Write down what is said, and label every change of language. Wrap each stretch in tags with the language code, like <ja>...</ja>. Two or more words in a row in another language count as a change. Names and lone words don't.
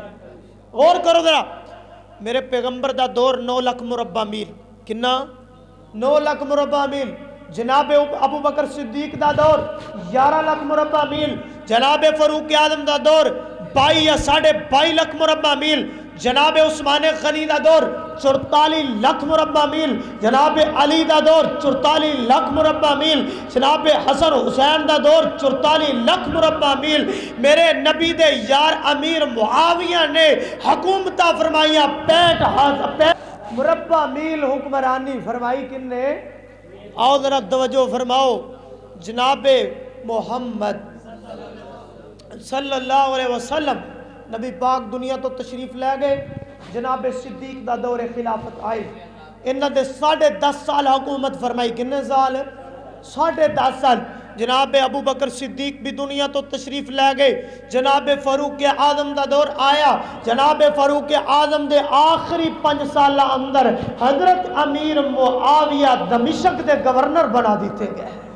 <pa>غور کرو ذرا، میرے پیغمبر دا دور 9 لاکھ مربع میل، کنا 9 لاکھ مربع میل۔ جناب ابو بکر صدیق دا دور 11 لاکھ مربع میل۔ جناب فاروق اعظم دا دور 22 یا 22.5 لاکھ مربع میل۔ جناب عثمان غنی دا دور 44 لاکھ مربع میل، جناب علی دا دور 44 لاکھ مربع میل، جناب حسن حسین دا دور 44 لاکھ مربع میل. میرے نبی دے یار امیر معاویہ نے حکومت فرمائیا 65 مربع میل حکمرانی فرمائی کنے. آؤ ذرا توجہ فرماؤ، جناب محمد</pa> <ar>صلى الله عليه وسلم</ar> <pa>نبی پاک دنیا تو تشریف لے گئے، جناب صدیق دا دورِ خلافت آئے، انہاں دے 10.5 سال حکومت فرمائی. کنے سال؟ 10.5 سال. جناب ابو بکر صدیق بھی دنیا تو تشریف لے گئے، جناب فاروق اعظم دا دور آیا، جناب فاروق اعظم دے آخری 5 سال اندر حضرت امیر معاویہ دمشق دے گورنر بنا دتے گئے.</pa>